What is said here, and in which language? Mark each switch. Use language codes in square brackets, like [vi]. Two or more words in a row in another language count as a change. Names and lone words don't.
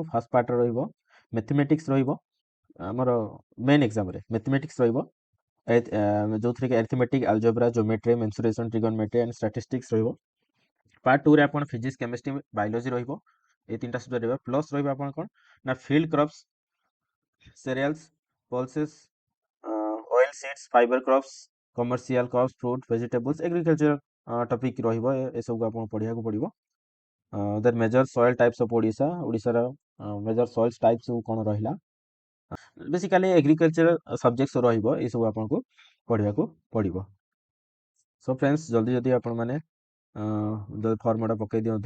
[en] first partରେ [or] ରହିବ ମ୍ୟାଥମେଟିକ୍ସ ରହିବ। ଆମର [en] main examରେ [or] ମ୍ୟାଥମେଟିକ୍ସ ରହିବ, ଯେଉଁଥିରେ କି ଆରିଥମେଟିକ୍, ଆଲଜେବ୍ରା, ଜିଓମେଟ୍ରି, ମେନ୍ସୁରେସନ୍, ଟ୍ରିଗୋନୋମେଟ୍ରି [en] and statistics [or] ରହିବ। ପାର୍ଟ 2 ରେ ଆପଣ ଫିଜିକ୍ସ, କେମିଷ୍ଟ୍ରି, ବାୟୋଲୋଜି ରହିବ। এই 3টা ସବଜେକ୍ଟ ରହିବ। ପ୍ଲସ୍ ରହିବ ଆପଣ କ'ଣ ନା [en] field crops, cereals, pulses, oil seeds, fiber crops, commercial crops, fruit, vegetables, agriculture ଟପିକ୍ ରହିବ। [or] ଏସବୁକୁ ଆପଣଙ୍କୁ ପଢ଼ିବାକୁ ପଡ଼ିବ। [en] then major soil types of Odishaର major soils types [or] ସବୁ କ'ଣ ରହିଲା। ବେସିକାଲି [en] agriculture subjects [or] ରହିବ। ଏସବୁ ଆପଣଙ୍କୁ ପଢ଼ିବାକୁ ପଡ଼ିବ। [en] so friends [or] ଜଲ୍ଦି ଆପଣମାନେ ଫର୍ମଟା ପକାଇ ଦିଅନ୍ତୁ।